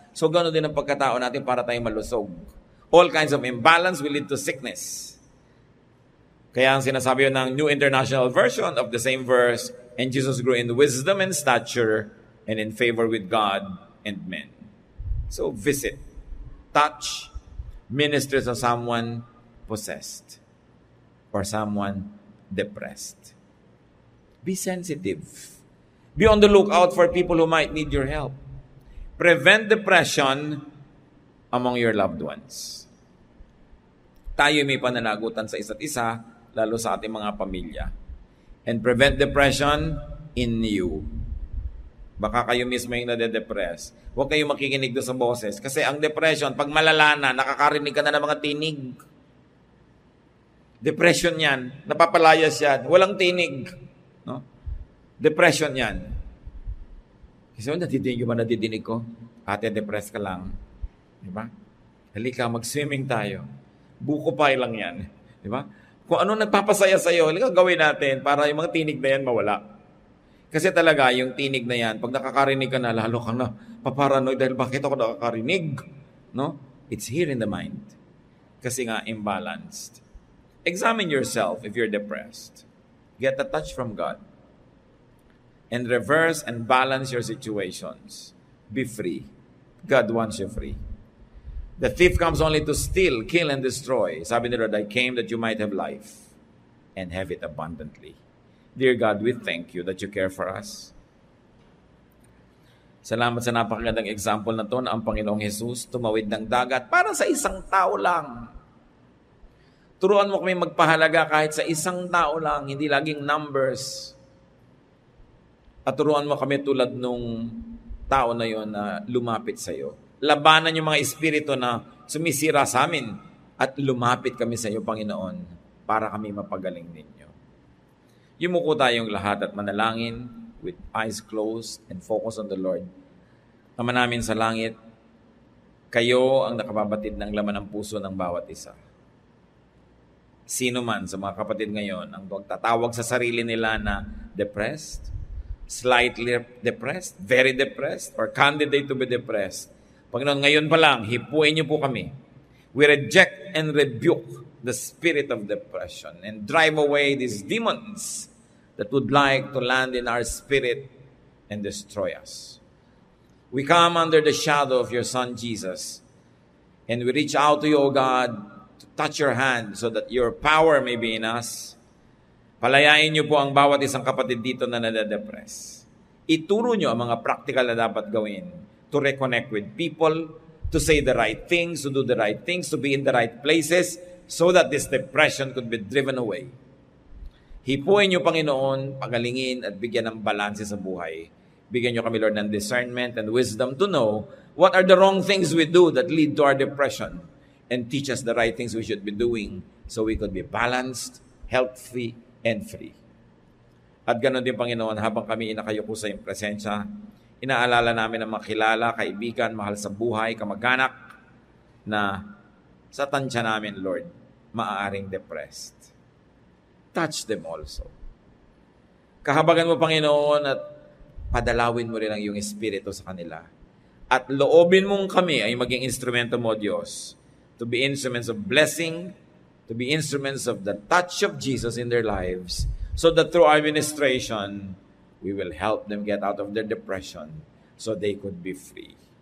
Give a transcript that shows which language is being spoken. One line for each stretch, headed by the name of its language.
Filipino: So gano'n din ang pagkatao natin para tayong malusog.
English: All kinds of imbalance will lead to sickness.
Filipino: Kaya ang sinasabi yun ng
English: New International Version of the same verse, and Jesus grew in wisdom and stature and in favor with God and men. So visit, touch, minister to someone possessed or someone depressed. Be sensitive. Be on the lookout for people who might need your help. Prevent depression among your loved ones.
Filipino: Tayo may pananagutan sa isa't isa, lalo sa ating mga pamilya.
English: And prevent depression in you.
Filipino: Baka kayo mismo yung nade-depress. Huwag kayong makikinig doon sa boses. Kasi ang depression, pag malala na, nakakarinig ka na ng mga tinig. Depression yan. Napapalayas yan. Walang tinig. No? Depression yan. Kasi nadidinig ko. Ate, depressed ka lang. Diba? Halika, mag-swimming tayo. Buko pie lang yan. Diba? Kung ano nagpapasaya sa'yo, halika gawin natin para yung mga tinig na yan mawala. Kasi talaga, yung tinig na yan, pag nakakarinig ka na, lalo ka na paparanoid dahil bakit ako nakakarinig? No?
English: It's here in the mind.
Filipino: Kasi nga, imbalanced.
English: Examine yourself if you're depressed. Get a touch from God. And reverse and balance your situations. Be free. God wants you free. The thief comes only to steal, kill, and destroy.
Filipino: Sabi ni Lord,
English: I came that you might have life and have it abundantly. Dear God, we thank you that you care for us.
Filipino: Salamat sa napakagandang example na to na ang Panginoong Jesus tumawid ng dagat para sa isang tao lang. Turuan mo kami magpahalaga kahit sa isang tao lang, hindi laging numbers. At turuan mo kami tulad nung tao na yon na lumapit sa iyo. Labanan yung mga espiritu na sumisira sa amin at lumapit kami sa iyo, Panginoon, para kami mapagaling ninyo. Yumuko tayong lahat at manalangin
English: with eyes closed and focus on the Lord.
Filipino: Ama namin sa langit, kayo ang nakababatid ng laman ng puso ng bawat isa. Sino man sa mga kapatid ngayon ang tatawag sa sarili nila na depressed,
English: slightly depressed, very depressed, or candidate to be depressed,
Filipino: Panginoon, ngayon pa lang, hipuin niyo po kami.
English: We reject and rebuke the spirit of depression and drive away these demons that would like to land in our spirit and destroy us. We come under the shadow of your Son, Jesus, and we reach out to you, O God, to touch your hand so that your power may be in us.
Filipino: Palayain niyo po ang bawat isang kapatid dito na nade-depress. Ituro niyo ang mga practical na dapat gawin
English: to reconnect with people, to say the right things, to do the right things, to be in the right places, so that this depression could be driven away.
Filipino: Hipuin niyo, Panginoon, pagalingin at bigyan ng balanse sa buhay. Bigyan niyo kami,
English: Lord, ng discernment and wisdom to know what are the wrong things we do that lead to our depression, and teach us the right things we should be doing so we could be balanced, healthy, and free.
Filipino: At ganoon din, Panginoon, habang kami inakayuko sa iyong presensya, inaalala namin ang mga kilala, kaibigan, mahal sa buhay, kamag-anak, na sa tansya namin, Lord, maaaring depressed.
English: Touch them also.
Filipino: Kahabagan mo, Panginoon, at padalawin mo rin ang iyong espiritu sa kanila. At loobin mong kami ay maging instrumento mo, Diyos,
English: to be instruments of blessing, to be instruments of the touch of Jesus in their lives, so that through our ministration, we will help them get out of their depression so they could be free.